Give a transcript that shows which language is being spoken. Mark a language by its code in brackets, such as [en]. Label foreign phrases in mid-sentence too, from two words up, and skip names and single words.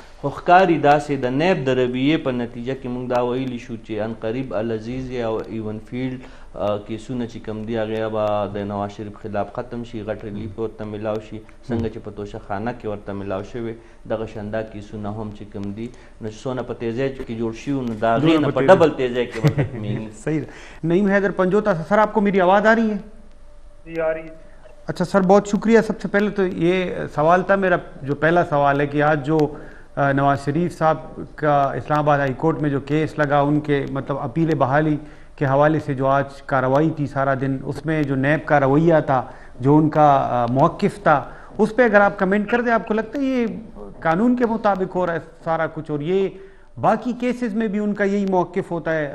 [ps] خو ښکاري داسې د نیب د رویې په نتیجه کې موږ دا ویلی شو چې ان قریب العزیز او ایون فیلډ کیسونه چې کوم دي هغې به د نواز شریف خلاف ختم شي غټ ریلیف ورته میلاو شي څنګه چې په توشخانه کې ورته میلاو شوی دغه شاندا کیسونه هم چې کوم دي نو څونه په تیزۍ کې جوړ شي نو د هغې نه په ډبل تیزۍ کې به ختمېږي. [ur] صحیح ہے. نعیم حیدر پنجوتا سر آپ کو میری آواز آ رہی ہے؟ جی آ رہی ہے. اچھا سر بہت شکریہ. سب سے پہلے تو یہ سوال تھا میرا جو پہلا سوال ہے کہ آج جو نواز شریف صاحب کا اسلام آباد ہائی کورٹ میں جو کیس لگا ان کے مطلب اپیل بحالی کے حوالے سے جو آج کارروائی تھی سارا دن، اس میں جو نیب کا رویہ تھا، جو ان کا موقف تھا، اس پہ اگر آپ کمنٹ کر دیں، آپ کو لگتا ہے یہ قانون کے مطابق ہو رہا ہے سارا کچھ، اور یہ باقی کیسز میں بھی ان کا یہی موقف ہوتا ہے؟